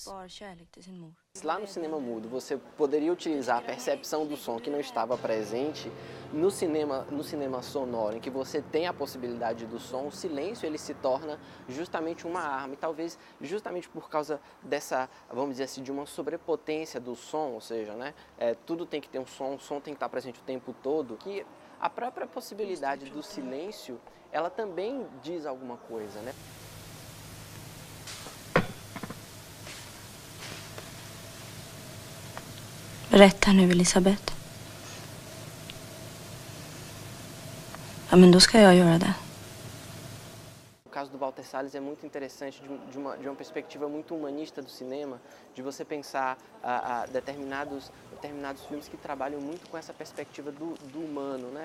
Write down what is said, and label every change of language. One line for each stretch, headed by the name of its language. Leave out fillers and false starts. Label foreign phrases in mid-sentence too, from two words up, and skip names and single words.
Portuguese: Lá no cinema mudo, você poderia utilizar a percepção do som que não estava presente no cinema sonoro, em que você tem a possibilidade do som, o silêncio ele se torna justamente uma arma. E talvez justamente por causa dessa, vamos dizer assim, de uma sobrepotência do som, ou seja, né, tudo tem que ter um som, o som tem que estar presente o tempo todo, que a própria possibilidade do silêncio, ela também diz alguma coisa, né?
Swedish: Berätta nu, Elisabeth. Ja, men då ska jag göra det.
Portuguese: O caso do Walter Salles é muito interessante de uma perspectiva muito humanista do cinema, de você pensar determinados filmes que trabalham muito com essa perspectiva do humano, né?